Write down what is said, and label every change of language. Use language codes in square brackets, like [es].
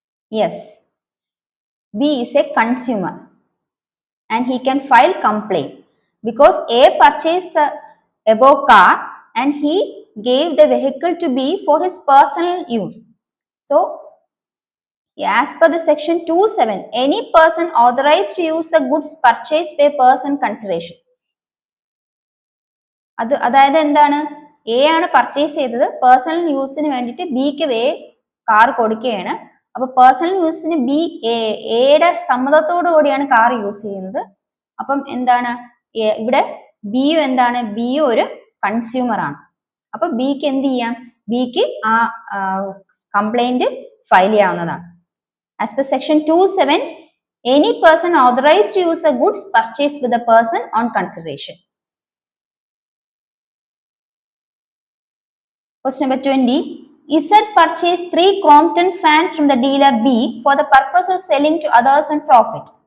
[en] Yes, B is a consumer and he can file complaint because A purchased the above car and he gave the vehicle to B for his personal use. So, as per the section 27, any person authorized to use the goods purchased by person consideration. [ml] അതായത് എന്താണ്, A ആണ് purchase ചെയ്തത്, personal യൂസിന് വേണ്ടിയിട്ട് ബിക്ക് car കൊടുക്കുകയാണ്. അപ്പൊ personal യൂസിന് എയുടെ സമ്മതത്തോടു കൂടിയാണ് കാർ യൂസ് ചെയ്യുന്നത്. അപ്പം എന്താണ് ഇവിടെ ബിയും ഒരു കൺസ്യൂമർ ആണ്. അപ്പൊ ബിക്ക് എന്ത് ചെയ്യാം, ബിക്ക് ആ കംപ്ലൈന്റ് ഫയൽ ചെയ്യാവുന്നതാണ്. [en] As per section 27, any person authorized to use the goods purchased with a person on consideration. Question number 20. Z purchased 3 Crompton fans from the dealer B for the purpose of selling to others on profit.